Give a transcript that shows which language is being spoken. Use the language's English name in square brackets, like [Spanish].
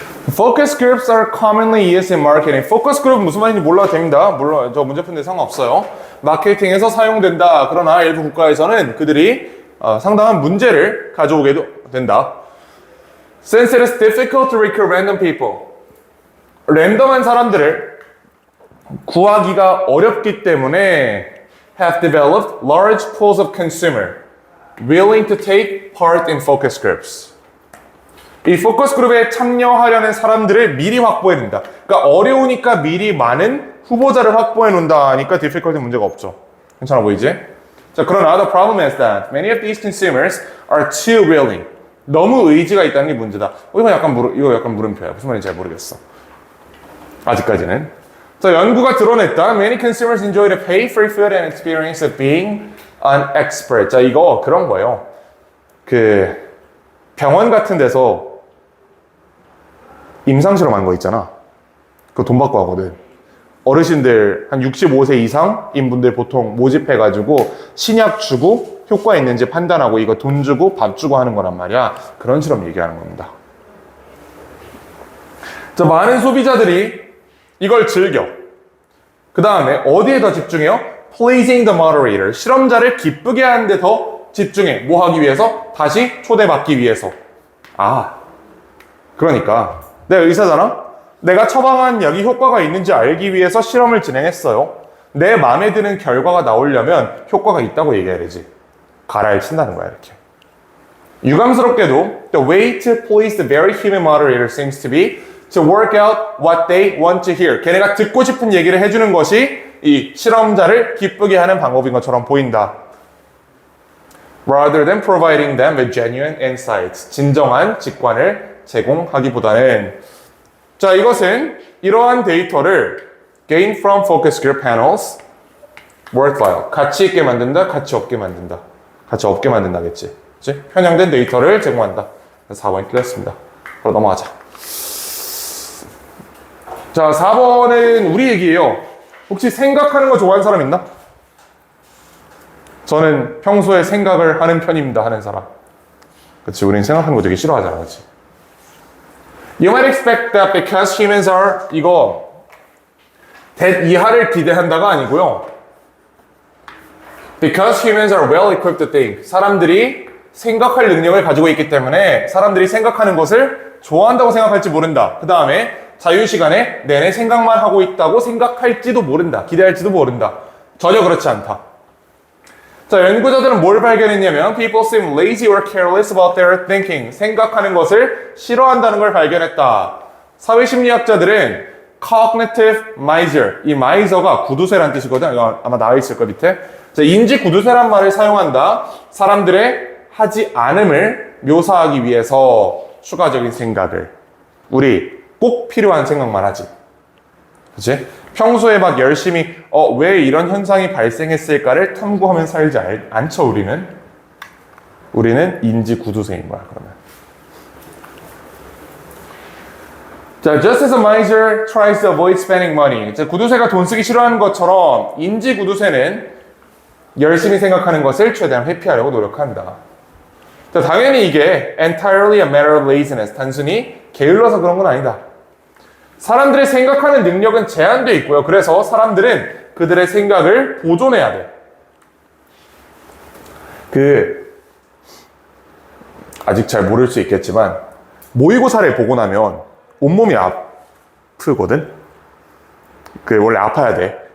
[English] Focus groups are commonly used in marketing. [Korean] Focus group 무슨 말인지 몰라도 됩니다. 물론 저 문제 푸는데 상관없어요. 마케팅에서 사용된다. 그러나 일부 국가에서는 그들이 상당한 문제를 가져오게 된다. [English] Since it is difficult to recruit random people. [Korean] 랜덤한 사람들을 구하기가 어렵기 때문에 [English] have developed large pools of consumer willing to take part in focus groups. [Korean] 이 포커스 그룹에 참여하려는 사람들을 미리 확보해 놓는다. 그러니까 어려우니까 미리 많은 후보자를 확보해 놓는다니까 difficulty 문제가 없죠. 괜찮아 보이지? 자, 그러나 [English] the problem is that many of these consumers are too willing. [Korean] 너무 의지가 있다는 게 문제다. 이거 약간 물음표야. 무슨 말인지 잘 모르겠어. 아직까지는. 자, 연구가 드러냈다. [English] Many consumers enjoy the pay for food and experience of being an expert. [Korean] 자, 이거 그런 거예요. 병원 같은 데서 임상실험한 거 있잖아. 그거 돈 받고 하거든. 어르신들 한 65세 이상인 분들 보통 모집해가지고 신약 주고 효과 있는지 판단하고 이거 돈 주고 밥 주고 하는 거란 말이야. 그런 실험 얘기하는 겁니다. 자, 많은 소비자들이 이걸 즐겨. 그 다음에 어디에 더 집중해요? [English] Pleasing the moderator. [Korean] 실험자를 기쁘게 하는데 더 집중해. 뭐 하기 위해서? 다시 초대받기 위해서. 그러니까 내가 의사잖아? 내가 처방한 약이 효과가 있는지 알기 위해서 실험을 진행했어요. 내 마음에 드는 결과가 나오려면 효과가 있다고 얘기해야 되지. 가라를 친다는 거야, 이렇게. 유감스럽게도 [English] the way to please the very human moderator seems to be to work out what they want to hear. [Korean] 걔네가 듣고 싶은 얘기를 해주는 것이 이 실험자를 기쁘게 하는 방법인 것처럼 보인다. [English] Rather than providing them with genuine insights. [Korean] 진정한 직관을 제공하기보다는. 자, 이것은 이러한 데이터를 [English] gain from focus group panels worthwhile. [Korean] 가치 있게 만든다, 가치 없게 만든다. 가치 없게 만든다겠지. 그치? 편향된 데이터를 제공한다. 4번이 틀렸습니다. 바로 넘어가자. 자, 4번은 우리 얘기예요. 혹시 생각하는 거 좋아하는 사람 있나? 저는 평소에 생각을 하는 편입니다. 하는 사람. 그치, 우린 생각하는 거 되게 싫어하잖아. 그치? [English] You might expect that because humans are 이거 that [Korean] 이하를 기대한다가 아니고요. [English] Because humans are well equipped to think. [Korean] 사람들이 생각할 능력을 가지고 있기 때문에 사람들이 생각하는 것을 좋아한다고 생각할지 모른다. 그 다음에 자유시간에 내내 생각만 하고 있다고 생각할지도 모른다. 기대할지도 모른다. 전혀 그렇지 않다. 자, 연구자들은 뭘 발견했냐면 [English] people seem lazy or careless about their thinking. [Korean] 생각하는 것을 싫어한다는 걸 발견했다. 사회심리학자들은 cognitive miser. 이 miser가 구두쇠란 뜻이거든. 이거 아마 나와 있을 거 밑에. 자, 인지 구두쇠란 말을 사용한다. 사람들의 하지 않음을 묘사하기 위해서 추가적인 생각을. 우리 꼭 필요한 생각만 하지. 그치? 평소에 막 열심히 왜 이런 현상이 발생했을까를 탐구하면 살지 않죠, 우리는. 우리는 인지 구두쇠인 거야, 그러면. [English] 자, just as a miser tries to avoid spending money. [Korean] 자, 구두쇠가 돈 쓰기 싫어하는 것처럼 인지 구두쇠는 열심히 생각하는 것을 최대한 회피하려고 노력한다. 자, 당연히 이게 [English] entirely a matter of laziness. [Korean] 단순히 게을러서 그런 건 아니다. 사람들의 생각하는 능력은 제한되어 있고요. 그래서 사람들은 그들의 생각을 보존해야 돼. 아직 잘 모를 수 있겠지만 모의고사를 보고 나면 온몸이 아프거든? 원래 아파야 돼.